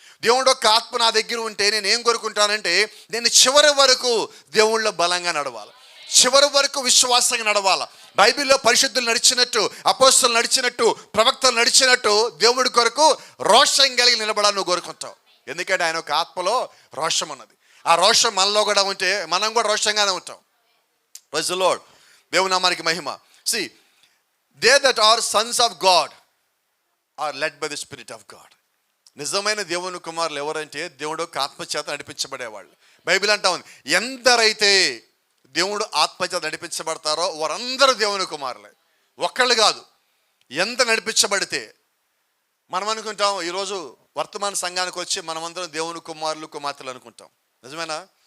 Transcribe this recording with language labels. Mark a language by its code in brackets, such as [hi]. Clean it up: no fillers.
[te] దేవుడు యొక్క ఆత్మ నా దగ్గర ఉంటే నేను ఏం కోరుకుంటానంటే నేను చివరి వరకు దేవుళ్ళ బలంగా నడవాలి, చివరి వరకు విశ్వాసంగా నడవాలి. బైబిల్లో పరిశుద్ధులు నడిచినట్టు, అపోస్తలులు నడిచినట్టు, ప్రవక్తలు నడిచినట్టు దేవుడి కొరకు రోషం కలిగి నిలబడాలని నువ్వు కోరుకుంటావు. ఎందుకంటే ఆయన ఒక ఆత్మలో రోషం ఉన్నది. ఆ రోషం మనలో కూడా ఉంటే మనం కూడా రోషంగానే ఉంటాం. [en] Praise the Lord. [te] దేవుని నామానికి మహిమ. [en] See, they that are sons of God are led by the Spirit of God. [te] నిజమైన దేవుని కుమారులు ఎవరంటే దేవుడు ఆత్మచేత నడిపించబడేవాళ్ళు. బైబిల్ అంటా ఉంది, ఎందరైతే దేవుడు ఆత్మచేత నడిపించబడతారో వారందరూ దేవుని కుమారులే. ఒక్కళ్ళు కాదు, ఎంత నడిపించబడితే. మనం అనుకుంటాం ఈరోజు వర్తమాన సంఘానికి వచ్చి మనమందరం దేవుని కుమారులు కుమార్తెలు అనుకుంటాం. నిజమేనా?